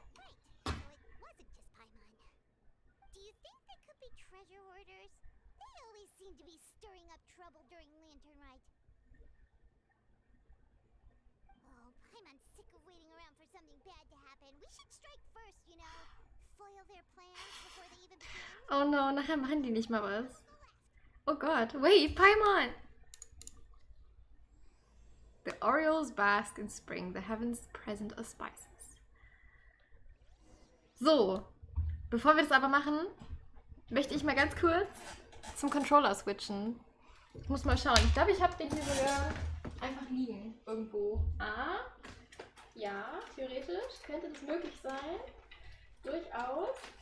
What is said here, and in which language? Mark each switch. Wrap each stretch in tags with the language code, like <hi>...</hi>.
<en>Right, so it wasn't just Paimon. Do you think they could be treasure hoarders? They always seem to be stirring up trouble during Lantern Rite. Oh, Paimon's sick of waiting around for something bad to happen. We should strike first, you know. Foil their plans before they even begin.</en> <de>Oh no, nachher machen die nicht mal was. Oh Gott, wait, Paimon!</de> <en>The Orioles bask in spring, the heavens present as spices.</en> <de>So, bevor wir das aber machen, möchte ich mal ganz kurz zum Controller switchen. Ich muss mal schauen. Ich glaube, ich habe den hier sogar einfach liegen. Irgendwo. Ah, ja, theoretisch könnte das möglich sein. Durchaus.</de>